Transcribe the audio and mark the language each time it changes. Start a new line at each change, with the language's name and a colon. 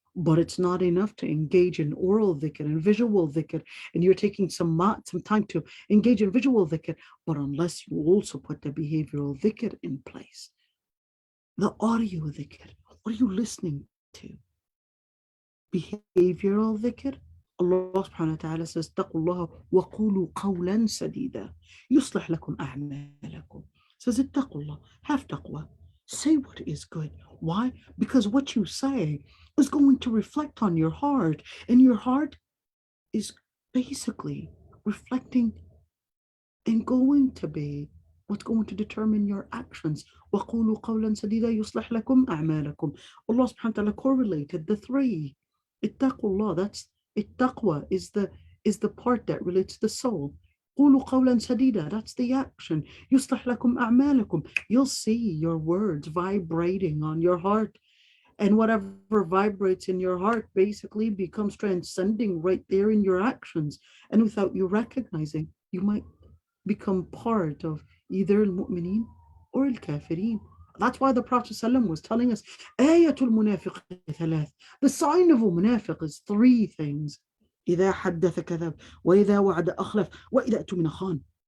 English: But it's not enough to engage in oral dhikr and visual dhikr, and you're taking some time to engage in visual dhikr, but unless you also put the behavioral dhikr in place. The audio dhikr, what are you listening to? Behavioral dhikr, Allah subhanahu wa ta'ala says,
Arabic: اتقوا الله وقولوا قولا سديدا يصلح لكم أعمالكم.
English: Says,
Arabic: اتقوا الله,
English: have taqwa. Say what is good. Why? Because what you say is going to reflect on your heart, and your heart is basically reflecting and going to be what's going to determine your actions.
Arabic: وَقُولُوا قَوْلًا سَدِيدًا يُصْلِحْ لَكُمْ أَعْمَالَكُمْ.
English: Allah subhanahu wa ta'ala correlated the three. Ittaqullah, that's ittaqwa, is the part that relates to the soul.
Arabic: قُولُوا قَوْلًا سَدِيدًا,
English: that's the action.
Arabic: يُصْلِحْ لَكُمْ أَعْمَالَكُمْ.
English: You'll see your words vibrating on your heart. And whatever vibrates in your heart basically becomes transcending right there in your actions. And without you recognizing, you might become part of either al-mu'mineen or al-kafirin. That's why the Prophet ﷺ was telling us,
Arabic: Ayatul munafiq thalath.
English: The sign of a munafiq is three things.
Arabic: إذا حدث كذب وإذا وعد أخلف وإذا أتمن خان.